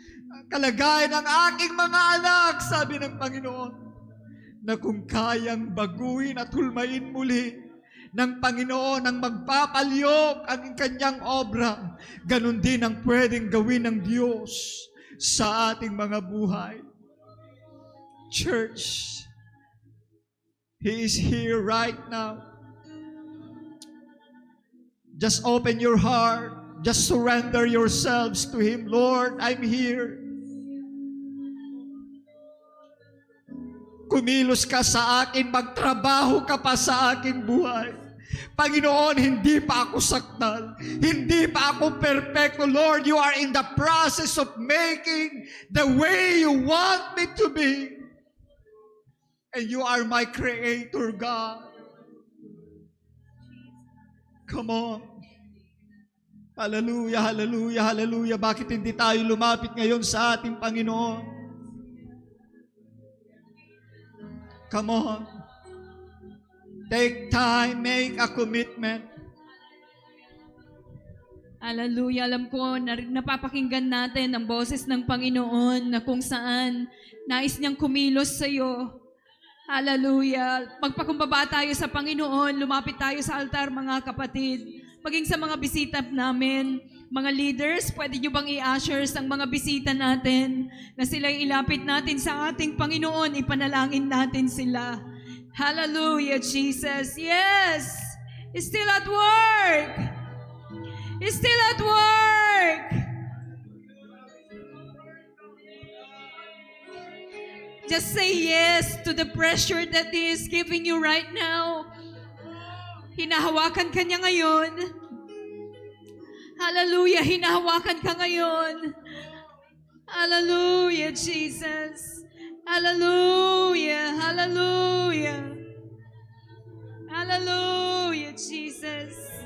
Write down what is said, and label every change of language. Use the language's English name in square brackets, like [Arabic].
[Filipino] Ang kalagayan ng aking mga anak, sabi ng Panginoon, na kung kayang baguhin at hulmain muli ng Panginoon ang magpapalyok ang kanyang obra, ganun din ang pwedeng gawin ng Diyos sa ating mga buhay. [English] Church, He is here right now. Just open your heart. Just surrender yourselves to Him. Lord, I'm here. [Filipino] Kumilos ka sa akin, magtrabaho ka pa sa aking buhay. Panginoon, hindi pa ako sakdal. Hindi pa ako perfecto. [English] Lord, you are in the process of making the way you want me to be. And you are my Creator, God. Come on. Hallelujah, hallelujah, hallelujah. [Filipino] Bakit hindi tayo lumapit ngayon sa ating Panginoon? [English] Come on. Take time, make a commitment. Hallelujah. [Filipino] Alam ko, napapakinggan natin ang boses ng Panginoon na kung saan nais niyang kumilos sa iyo. Hallelujah. Magpakumbaba tayo sa Panginoon, lumapit tayo sa altar, mga kapatid. Maging sa mga bisita namin, mga leaders, pwede nyo bang i-ushers ang mga bisita natin na sila ilapit natin sa ating Panginoon, ipanalangin natin sila. [English] Hallelujah, Jesus. Yes! He's still at work. He's still at work. Just say yes to the pressure that He is giving you right now. [Filipino] Hinahawakan ka niya ngayon. Hallelujah, hinahawakan ka ngayon. Hallelujah, Jesus. Hallelujah, hallelujah. Hallelujah, Jesus.